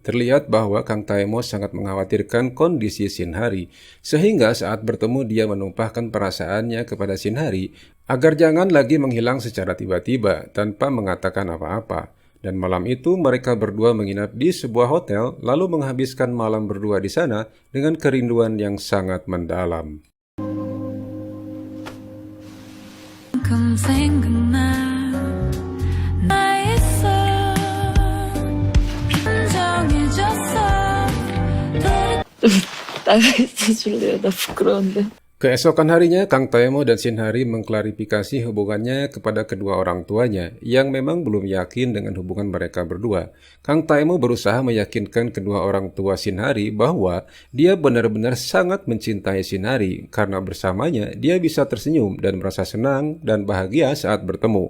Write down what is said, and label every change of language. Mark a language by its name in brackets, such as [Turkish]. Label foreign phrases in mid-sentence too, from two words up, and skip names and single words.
[Indonesian] Terlihat bahwa Kang Tae-mo sangat mengkhawatirkan kondisi Shin Hari, sehingga saat bertemu dia menumpahkan perasaannya kepada Shin Hari agar jangan lagi menghilang secara tiba-tiba tanpa mengatakan apa-apa. Dan malam itu mereka berdua menginap di sebuah hotel lalu menghabiskan malam berdua di sana dengan kerinduan yang sangat mendalam. [Korean] 나가있어 줄래요? 나 부끄러운데. [Indonesian] Keesokan harinya, Kang Tae-mo dan Shin Hari mengklarifikasi hubungannya kepada kedua orang tuanya yang memang belum yakin dengan hubungan mereka berdua. Kang Tae-mo berusaha meyakinkan kedua orang tua Shin Hari bahwa dia benar-benar sangat mencintai Shin Hari karena bersamanya dia bisa tersenyum dan merasa senang dan bahagia saat bertemu.